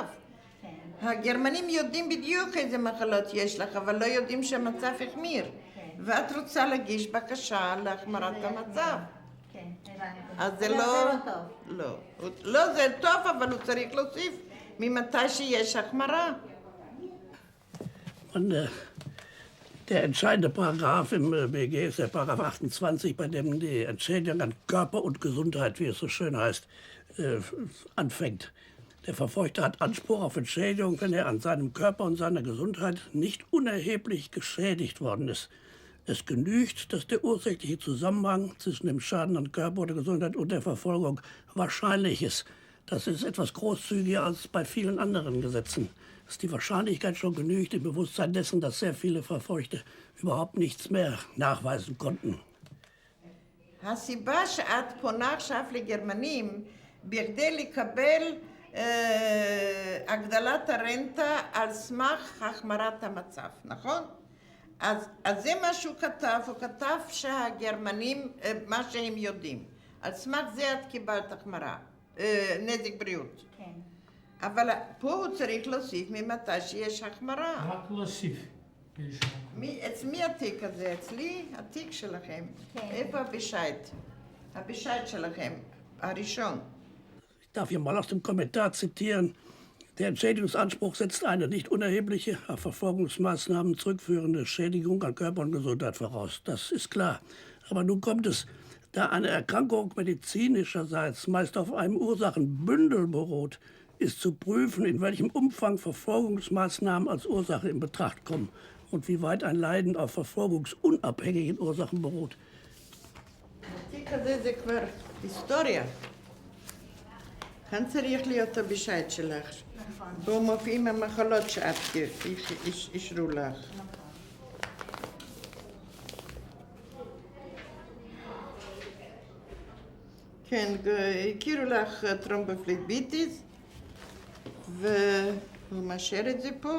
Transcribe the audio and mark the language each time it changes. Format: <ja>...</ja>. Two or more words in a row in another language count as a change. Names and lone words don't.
<he>הגרמנים יודעים בדיוק איזה מחלות יש לך, אבל לא יודעים שהמצב החמיר. ואת רוצה להגיש בקשה להחמרת המצב. כן, הבנתי. אז זה לא... לא, זה טוב, אבל הוא צריך להוסיף ממתי שיש החמרה.</he> <de>Und Der entscheidende Paragraph im BG ist der Paragraph 28, bei dem die Entschädigung an Körper und Gesundheit, wie es so schön heißt, anfängt. Der Verfolgte hat Anspruch auf Entschädigung, wenn er an seinem Körper und seiner Gesundheit nicht unerheblich geschädigt worden ist. Es genügt, dass der ursächliche Zusammenhang zwischen dem Schaden an Körper oder Gesundheit und der Verfolgung wahrscheinlich ist. Das ist etwas großzügiger als bei vielen anderen Gesetzen. Dass die Wahrscheinlichkeit schon genügt im Bewusstsein dessen, dass sehr viele Verfolgte überhaupt nichts mehr nachweisen konnten.</de> <he>הסיבה שאת פונה עכשיו לגרמנים בכדי לקבל הגדלת הרנטה על סמך החמרת המצב, נכון? אז זה מה שהוא כתב, הוא כתב שהגרמנים, מה שהם יודעים. על סמך זה את קיבלת החמרה, נזק בריאות. כן. אבל פה הוא צריך להוסיף ממתי שיש החמרה. רק להוסיף. מי התיק הזה? אצלי התיק שלכם. כן. איפה הבישייט? הבישייט שלכם, הראשון.</he> <de>Ich darf hier mal aus dem Kommentar zitieren. Der Entschädigungsanspruch setzt eine nicht unerhebliche, auf Verfolgungsmaßnahmen zurückführende Schädigung an Körper und Gesundheit voraus. Das ist klar. Aber nun kommt es, da eine Erkrankung medizinischerseits meist auf einem Ursachenbündel beruht, ist zu prüfen, in welchem Umfang Verfolgungsmaßnahmen als Ursache in Betracht kommen und wie weit ein Leiden auf verfolgungsunabhängigen Ursachen beruht.</de> <he>התיק הזה זה כבר היסטוריה. כאן צריך להיות הבישייט שלך. בו מופיעים המחלות שאת אישרו לך. כן, הכירו לך טרומבופלביטיס, והוא מאשר את זה פה.</he>